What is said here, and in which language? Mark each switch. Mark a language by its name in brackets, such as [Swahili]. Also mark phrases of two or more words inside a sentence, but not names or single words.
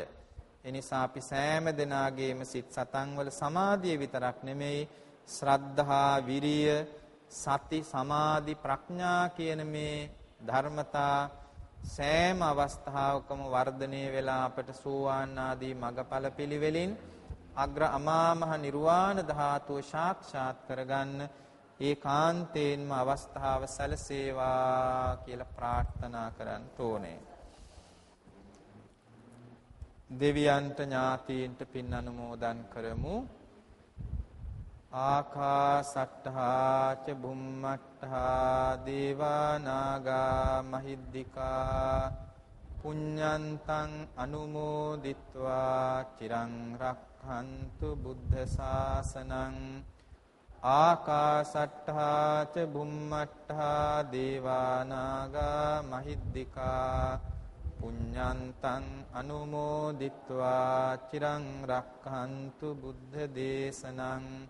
[Sinhala] ඒ නිසා අපි සෑම දෙනාගේම සිත් සතන් වල සමාධිය විතරක් නෙමෙයි ශ්‍රද්ධා, විරිය, සති, සමාධි, ප්‍රඥා කියන මේ ධර්මතා සෑම අවස්ථාවකම වර්ධනය වෙලා අපට සෝවාන් ආදී මගඵල පිළිවෙලින් අග්‍ර අමා මහ නිර්වාණ ධාතුව සාක්ෂාත් කරගන්න ඒකාන්තයෙන්ම අවස්ථාව සැලසේවා කියලා ප්‍රාර්ථනා කරන්න ඕනේ. දෙවියන්ට ඥාතීන්ට පින් අනුමෝදන් කරමු. [Pali] ආකාසට්ඨා ච බුම්මට්ඨා දේවා නාග මහිද්దికා පුඤ්ඤන්තං අනුමෝදිත්වා චිරං රක්ඛන්තු බුද්ධ ශාසනං ආකාසට්ඨා ච බුම්මට්ඨා දේවානාගා මහිද්దికා පුඤ්ඤන්තං අනුමෝදිත්වා චිරං රක්ඛන්තු බුද්ධ දේශනං